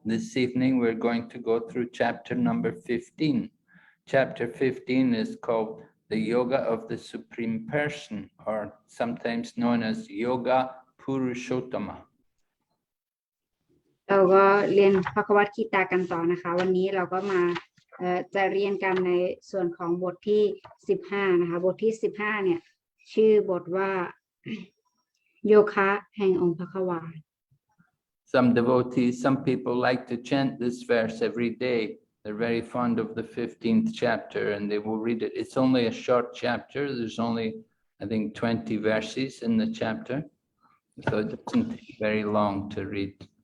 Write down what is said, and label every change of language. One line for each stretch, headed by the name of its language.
English: This evening we're going to go through chapter number 15. Chapter 15 is called the Yoga of the Supreme Person, or sometimes known as Yoga Purushottama.
Thai: เราก็เรียนภควตกีตากันต่อนะคะวันนี้เราก็มาจะเรียนกันในส่วนของบทที่15นะคะบทที่15เนี่ยชื่อบทว่าโยคะแห่งองค์พระควา
English: Some devotees, some people like to chant this verse every day. They're very fond of the 15th chapter and they will read it. It's only a short chapter. There's only, I think, 20 verses in the chapter. So it doesn't take very long to read.